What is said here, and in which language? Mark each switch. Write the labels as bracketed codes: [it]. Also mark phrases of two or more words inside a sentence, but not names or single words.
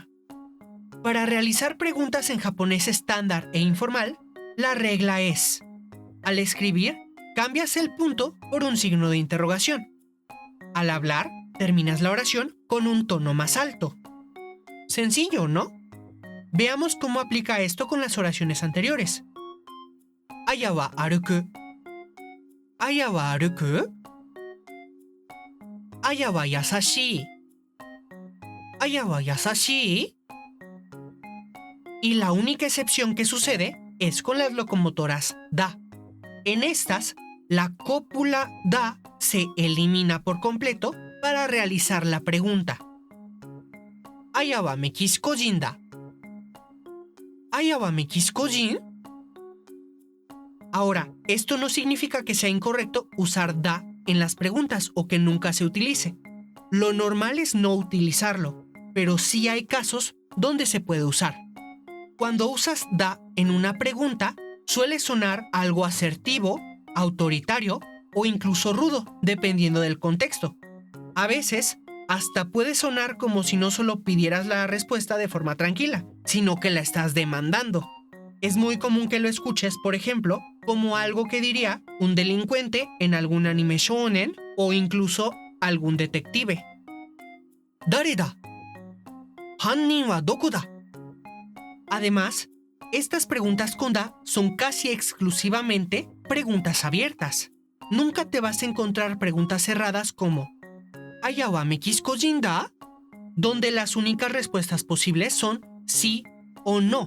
[es] Para realizar preguntas en japonés estándar e informal, la regla es: al escribir, cambias el punto por un signo de interrogación. Al hablar, terminas la oración con un tono más alto. Sencillo, ¿no? Veamos cómo aplica esto con las oraciones anteriores. [ja] アヤは歩く。アヤは歩く. アヤは優しい。アヤは優しい. [es] Y la única excepción que sucede es con las locomotoras da. En estas, la cópula da se elimina por completo para realizar la pregunta. [ja] アヤはメキシコ人だ. アヤはメキシコ人. [es] Ahora, esto no significa que sea incorrecto usar da en las preguntas o que nunca se utilice. Lo normal es no utilizarlo, pero sí hay casos donde se puede usar. Cuando usas da en una pregunta, suele sonar algo asertivo, autoritario o incluso rudo, dependiendo del contexto. A veces, hasta puede sonar como si no solo pidieras la respuesta de forma tranquila, sino que la estás demandando. Es muy común que lo escuches, por ejemplo, como algo que diría un delincuente en algún anime shounen o incluso algún detective. [ja] 誰だ？犯人はどこだ? [es] Además, estas preguntas con da son casi exclusivamente preguntas abiertas. Nunca te vas a encontrar preguntas cerradas como [ja] アヤはメキシコ人だ? [es] Donde las únicas respuestas posibles son sí o no.